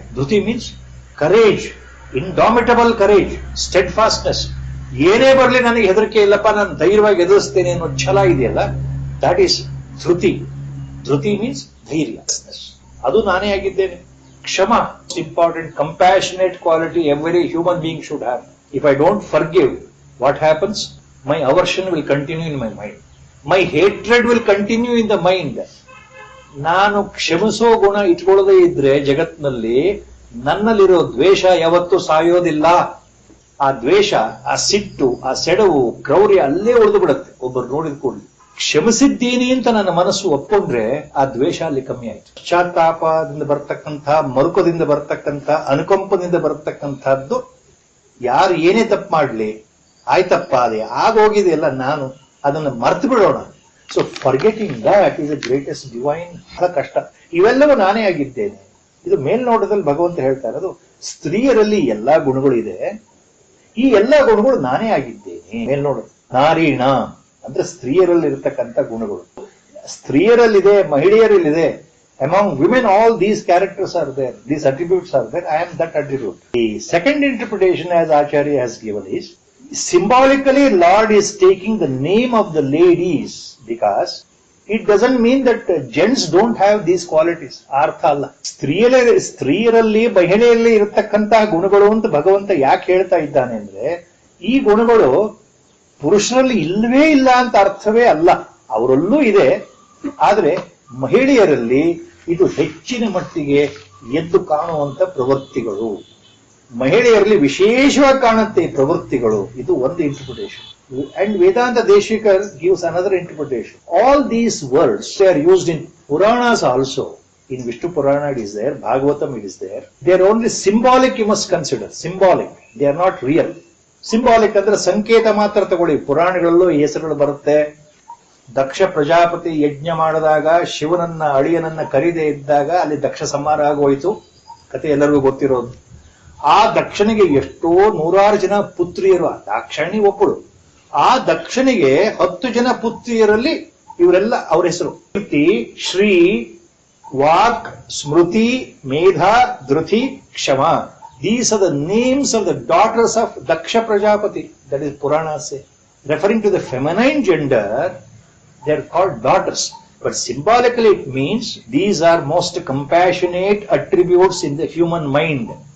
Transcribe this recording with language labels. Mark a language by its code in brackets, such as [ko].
[en] ಧೃತಿ means courage, indomitable courage, steadfastness. [kn] ಏನೇ ಬರಲಿ ನನಗೆ ಹೆದರಿಕೆ ಇಲ್ಲಪ್ಪ, ನಾನು ಧೈರ್ಯವಾಗಿ ಎದುರಿಸ್ತೇನೆ ಅನ್ನೋ ಛಲ ಇದೆಯಲ್ಲ, [en] that is [kn] Dhriti. Dhriti means ಧೈರ್ಯ, ಅದು ನಾನೇ ಆಗಿದ್ದೇನೆ. [en] ಕ್ಷಮ, important, compassionate quality every human being should have. If I don't forgive, what happens? My aversion will continue in my mind. My hatred will continue in the mind. [kn] ನಾನು ಕ್ಷಮಿಸೋ ಗುಣ ಇಟ್ಕೊಳ್ಳದೇ ಇದ್ರೆ ಜಗತ್ನಲ್ಲಿ ನನ್ನಲ್ಲಿರೋ ದ್ವೇಷ ಯಾವತ್ತೂ ಸಾಯೋದಿಲ್ಲ. ಆ ದ್ವೇಷ, ಆ ಸಿಟ್ಟು, ಆ ಸೆಡವು, ಕ್ರೌರ್ಯ ಅಲ್ಲೇ ಉಳಿದು ಬಿಡುತ್ತೆ. ಒಬ್ಬರು ನೋಡಿದ ಕೂಡಲೇ ಕ್ಷಮಿಸಿದ್ದೀನಿ ಅಂತ ನನ್ನ ಮನಸ್ಸು ಒಪ್ಕೊಂಡ್ರೆ ಆ ದ್ವೇಷ ಅಲ್ಲಿ ಕಮ್ಮಿ ಆಯ್ತು. ಪಶ್ಚಾತ್ತಾಪದಿಂದ ಬರ್ತಕ್ಕಂಥ, ಮರುಕದಿಂದ ಬರ್ತಕ್ಕಂಥ, ಅನುಕಂಪದಿಂದ ಬರ್ತಕ್ಕಂಥದ್ದು, ಯಾರು ಏನೇ ತಪ್ಪು ಮಾಡ್ಲಿ, ಆಯ್ತಪ್ಪ ಅದೇ ಆಗೋಗಿದೆಯಲ್ಲ, ನಾನು ಅದನ್ನು ಮರ್ತು ಬಿಡೋಣ. [en] So forgetting that is the greatest divine. [kn] ಬಹಳ ಕಷ್ಟ. ಇವೆಲ್ಲವೂ ನಾನೇ ಆಗಿದ್ದೇನೆ. ಇದು ಮೇಲ್ನೋಟದಲ್ಲಿ ಭಗವಂತ ಹೇಳ್ತಾ ಇರೋದು, ಸ್ತ್ರೀಯರಲ್ಲಿ ಎಲ್ಲಾ ಗುಣಗಳು ಇದೆ, ಈ ಎಲ್ಲಾ ಗುಣಗಳು ನಾನೇ ಆಗಿದ್ದೇನೆ. ಮೇಲ್ನೋಡ ನಾರೀಣ ಅಂದ್ರೆ ಸ್ತ್ರೀಯರಲ್ಲಿ ಇರತಕ್ಕಂಥ ಗುಣಗಳು, ಸ್ತ್ರೀಯರಲ್ಲಿದೆ, ಮಹಿಳೆಯರಲ್ಲಿದೆ. [en] Among women, all these characters are there, these attributes are there. I am that attribute. The second interpretation, as Acharya has given, is symbolically Lord is taking the name of the ladies, because it doesn't mean that gents don't have these qualities. [kn] ಅರ್ಥ ಅಲ್ಲ. ಸ್ತ್ರೀಯರಲ್ಲಿ ಮಹಿಳೆಯಲ್ಲಿ ಇರತಕ್ಕಂತಹ ಗುಣಗಳು ಅಂತ ಭಗವಂತ ಯಾಕೆ ಹೇಳ್ತಾ ಇದ್ದಾನೆ ಅಂದ್ರೆ, ಈ ಗುಣಗಳು ಪುರುಷರಲ್ಲಿ ಇಲ್ಲವೇ ಇಲ್ಲ ಅಂತ ಅರ್ಥವೇ ಅಲ್ಲ. ಅವರಲ್ಲೂ ಇದೆ, ಆದ್ರೆ ಮಹಿಳೆಯರಲ್ಲಿ ಇದು ಹೆಚ್ಚಿನ ಮಟ್ಟಿಗೆ ಎದ್ದು ಕಾಣುವಂತ ಪ್ರವೃತ್ತಿಗಳು, ಮಹಿಳೆಯರಲ್ಲಿ ವಿಶೇಷವಾಗಿ ಕಾಣುತ್ತೆ ಈ ಪ್ರವೃತ್ತಿಗಳು. ಇದು ಒಂದು [en] Interpretation. And Vedanta Desikar gives another interpretation. All these words they are used in Puranas also. In Vishnu Purana it is there, Bhagavatam it is there. They are only symbolic, you must consider. Symbolic. They are not real. [kn] Symbolic ಅಂದ್ರೆ ಸಂಕೇತ ಮಾತ್ರ ತಗೊಳ್ಳಿ. ಪುರಾಣಗಳಲ್ಲೂ ಹೆಸರುಗಳು ಬರುತ್ತೆ. ದಕ್ಷ ಪ್ರಜಾಪತಿ ಯಜ್ಞ ಮಾಡಿದಾಗ ಶಿವನನ್ನ ಅಳಿಯನನ್ನ ಕರೀದೇ ಇದ್ದಾಗ ಅಲ್ಲಿ ದಕ್ಷ ಸಂಹಾರ ಆಗೋಯ್ತು. ಕತೆ ಎಲ್ಲರಿಗೂ ಗೊತ್ತಿರೋದು. ಆ ದಕ್ಷನಿಗೆ ಎಷ್ಟೋ ನೂರಾರು ಜನ ಪುತ್ರಿಯರು, ದಾಕ್ಷಾಯಣಿ ಒಬ್ಬಳು. ಆ ದಕ್ಷನಿಗೆ 10 ಜನ ಪುತ್ರಿಯರಲ್ಲಿ ಇವರೆಲ್ಲ ಅವರ ಹೆಸರು ಕೀರ್ತಿ, ಶ್ರೀ, ವಾಕ್, ಸ್ಮೃತಿ, ಮೇಧಾ, ಧೃತಿ, ಕ್ಷಮ. [en] These are the names of the daughters of Daksha Prajapati. That is Purana say. Referring to the feminine gender, they are called daughters. But symbolically it means these are most compassionate attributes in the human mind.